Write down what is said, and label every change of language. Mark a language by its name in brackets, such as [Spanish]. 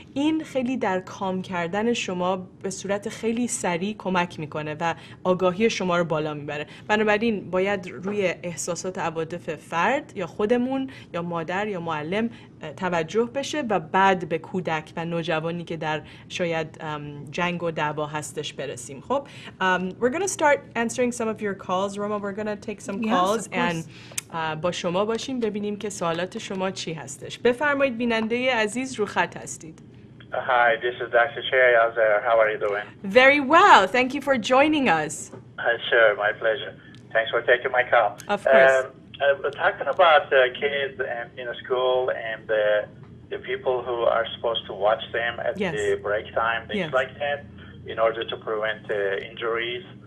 [Persian] این خیلی در کام کردن شما به صورت خیلی سریع کمک میکنه و آگاهی شما رو بالا میبره. بنابراین باید روی احساسات عواطف فرد یا خودمون یا مادر یا معلم توجه بشه و بعد به کودک و نوجوانی که در شاید جنگ و دعوا هستش برسیم. خب [English] we're going to start answering some of your calls. Roma, we're going to take some calls and [Persian] با شما باشیم ببینیم که سوالات شما چی هستش. بفرمایید، بیننده عزیز رو خط هستید. [English] Hi, this is Dr. Cherry Alzer. How are you doing? Very well. Thank you for joining us. Sure, my pleasure. Thanks for taking my call. Of course. Talking about kids and in school and the people who are supposed to watch them at the break time, things like that, in order to prevent injuries.